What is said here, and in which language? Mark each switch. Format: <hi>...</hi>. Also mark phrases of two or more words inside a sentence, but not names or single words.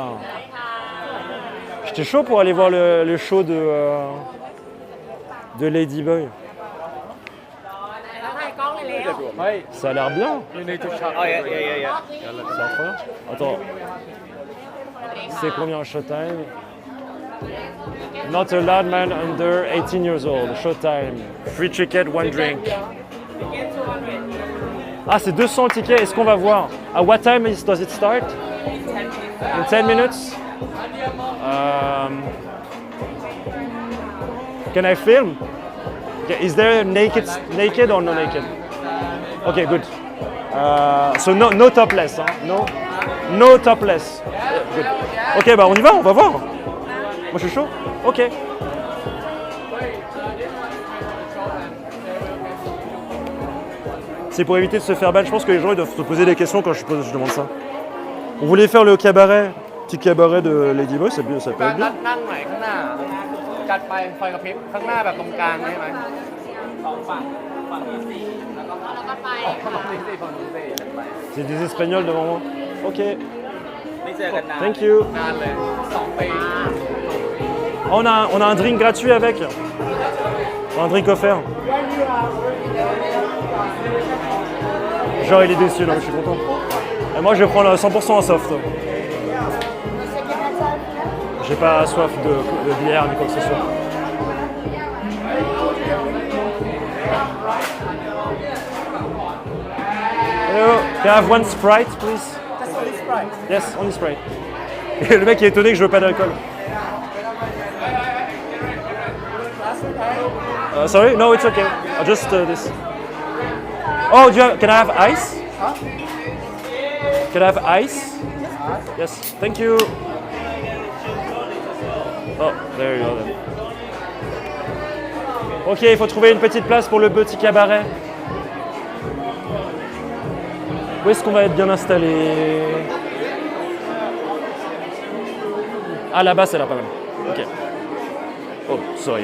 <fr>J'étais chaud pour aller voir le show de Ladyboy. Ça a l'air bien. C'est incroyable. Attends. C'est combien Showtime?</fr> <en>Not allowed man under 18 years old. Showtime. Free ticket, one drink.</en> <fr>Ah, c'est 200 tickets. Est-ce qu'on va voir?</fr> <en>At what time does it start? In 10 minutes? Can I film? Okay, is there naked or no naked? Okay, good. So no topless, hein? No topless. Good.</en> <fr>Ok, bah on y va, on va voir. Moi je suis chaud. Ok. C'est pour éviter de se faire ban. Je pense que les gens ils doivent se poser des questions quand je demande ça. On voulait faire le cabaret, petit cabaret de Ladyboy, ça peut être bien.</fr> <th>จัดไปไฟกระพริบข้างหน้าแบบตรงกลางใช่ไหมสองฝั่งนี้สี่แล้วก็ไปฝั่งนี้สี่ฝั่งนี้สี่ไป</th> <fr>C'est des Espagnols devant moi. Ok.</fr> <th>ไม่เจอกันนาน</th> <en>Thank you.</en> <th>นานเลย2 ปี</th> <fr>On a un drink gratuit avec. Un drink offert. Genre il est déçu là, je suis content. Et moi je vais prendre 100% en soft. J'ai pas soif de bière ni quoi que ce soit.</fr> <en>Hello, can I have one Sprite, please? Just only Sprite. Yes, only Sprite.</en> <fr>Et le mec est étonné que je veux pas d'alcool.</fr> <en>Sorry? No, it's okay. Just this. Oh, can I have ice? Huh? Can I have ice? Yes, thank you. Oh, there you go then.</en> <fr>Ok, il faut trouver une petite place pour le petit cabaret. Où est-ce qu'on va être bien installé? Ah, là-bas, c'est là pas mal. Ok.</fr> <en>Oh, sorry.</en>